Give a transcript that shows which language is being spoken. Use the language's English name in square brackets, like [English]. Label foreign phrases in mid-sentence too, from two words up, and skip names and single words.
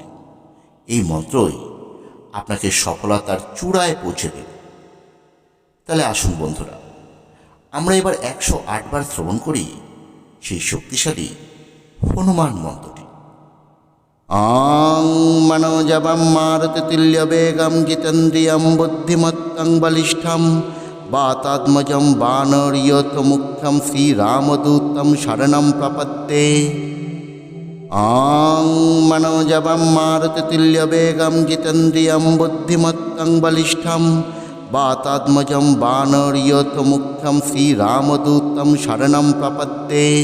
[Bangla] এই মন্ত্রই আপনাকে সফলতার চূড়ায় পৌঁছে দেবে। তাহলে আসুন বন্ধুরা, আমরা এবার 108 বার শ্রবণ করি সেই শক্তিশালী হনুমান মন্ত্রটি। [Sanskrit] আং মনোজবম মারুতি তুল্য বেগম জিতেন্দ্রিয়ম বুদ্ধিমত্তং বলিষ্ঠম বাতাত্মজম বানরীয়ত মুখ্যম শ্রীরামদূতম শরণম প্রপদ্যে। আং মনোজবম মারুতি তুল্য বেগম জিতেন্দ্রিয়ম বুদ্ধিমত্তং বলিষ্ঠম বাতাত্মজম বানরীয়ত মুখ্যম শ্রীরামদূতম শরণম প্রপদ্যে।